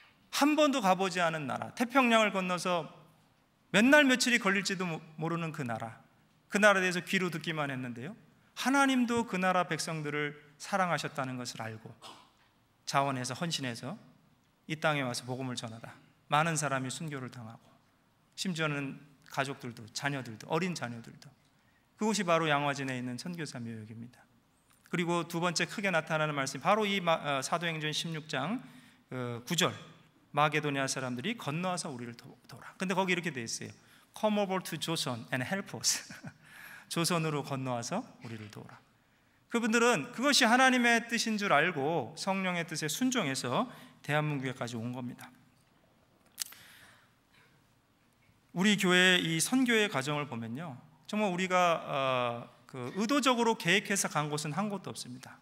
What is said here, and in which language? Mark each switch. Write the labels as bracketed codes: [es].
[ko] 한 번도 가보지 않은 나라, 태평양을 건너서 몇 날 며칠이 걸릴지도 모르는 그 나라에 대해서 귀로 듣기만 했는데요, 하나님도 그 나라 백성들을 사랑하셨다는 것을 알고 자원해서 헌신해서 이 땅에 와서 복음을 전하다 많은 사람이 순교를 당하고, 심지어는 가족들도, 자녀들도, 어린 자녀들도. 그곳이 바로 양화진에 있는 선교사 묘역입니다. 그리고 두 번째 크게 나타나는 말씀이 바로 이 사도행전 16장 9절, 마게도니아 사람들이 건너와서 우리를 도우라. 근데 거기 이렇게 돼 있어요. [en] Come over to Joson and help us. [ko] 조선으로 건너와서 우리를 도우라. 그분들은 그것이 하나님의 뜻인 줄 알고 성령의 뜻에 순종해서 대한민국에까지 온 겁니다. 우리 교회의 이 선교의 과정을 보면요, 정말 우리가 의도적으로 계획해서 간 곳은 한 곳도 없습니다.